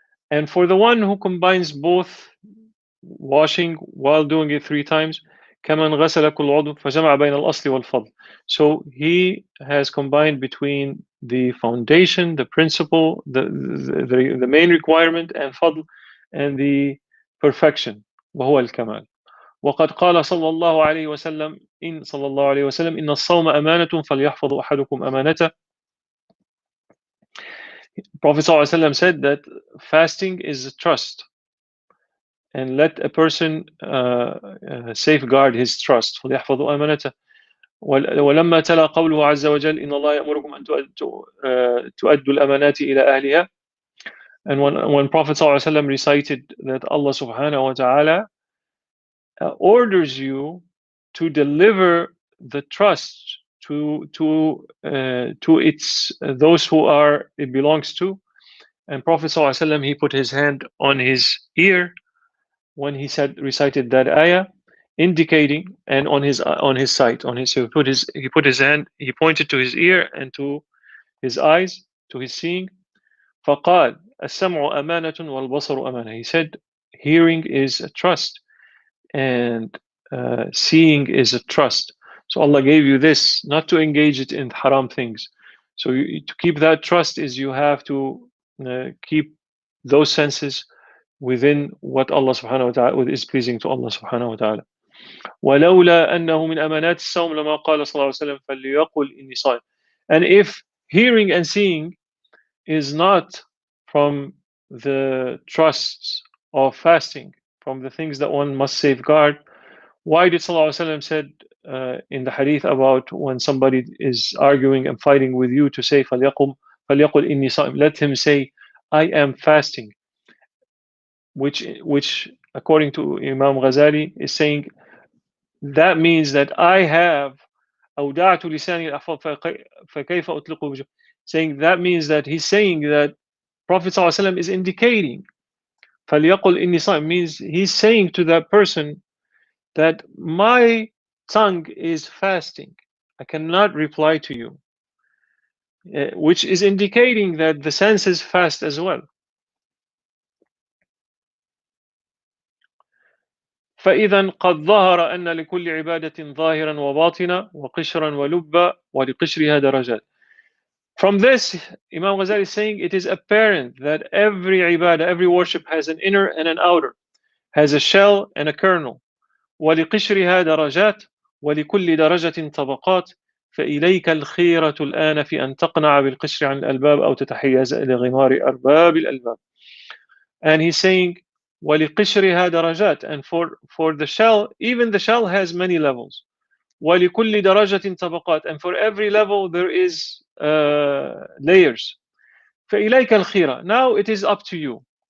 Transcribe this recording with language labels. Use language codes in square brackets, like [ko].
[en] And for the one who combines both washing while doing it 3 times, [ar] كمن غسل كل عضو فجمع بين الأصل والفضل. [en] So he has combined between the foundation, the principle, the main requirement, and fadl, and the perfection, [ar] وهو الكمال. وقد قال صلى الله عليه وسلم إن الصوم أمانة فليحفظ أحدكم أمانته. [en] Prophet ﷺ said that fasting is a trust, and let a person safeguard his trust. [ar] فليحفظ أمانته. ولما تلا قوله عز وجل إن الله يأمركم أن تؤدوا الأمانات إلى أهلها. [en] And when Prophet ﷺ recited that Allah subhanahu wa ta'ala orders you to deliver the trust to its those who it belongs to, and Prophet ﷺ, he put his hand on his ear when he recited that ayah, indicating, and on his sight, he put his hand, he pointed to his ear and to his eyes, to his seeing. [ar] فقال السمع أمانة والبصر أمانة. [en] He said hearing is a trust, and seeing is a trust. So Allah gave you this not to engage it in haram things. So to keep that trust is you have to keep those senses within what Allah subhanahu wa ta'ala is pleasing to Allah subhanahu wa ta'ala. [ar] ولولا أنه من أمانات الصوم لما قال صلى الله عليه وسلم فليقل إني صائم. [en] And if hearing and seeing is not from the trusts of fasting, from the things that one must safeguard, why did Sallallahu Alaihi Wasallam said in the hadith about when somebody is arguing and fighting with you to say [ar] فليقل إني صائم, [en] let him say I am fasting, which according to Imam Ghazali is saying that means that I have [ar] أودعت لساني الأحفظ فكيف أطلقه, [en] saying that means that he's saying that Prophet ﷺ is indicating [ar] فليقل إني صائم [en] means he's saying to that person that my tongue is fasting, I cannot reply to you, which is indicating that the senses fast as well. [ar] فإذا قد ظهر أن لكل عبادة ظاهرا وباطنا وقشرا ولبا ولقشرها درجات. [en] From this, Imam Ghazali is saying it is apparent that every ibadah, every worship has an inner and an outer, has a shell and a kernel. [ar] ولقشرها درجات ولكل درجة طبقات فإليك الخيرة الآن في أن تقنع بالقشر عن الألباب أو تتحيز إلى غمار أرباب الألباب. [en] And he's saying [ar] وَلِقِشْرِهَا درجات, [en] and for the shell, even the shell has many levels. [ar] وَلِكُلِّ دَرَجَةٍ طَبَقَات, [en] and for every level there is layers. [ar] فَإِلَيْكَ الْخِيرَةِ, [en] now it is up to you.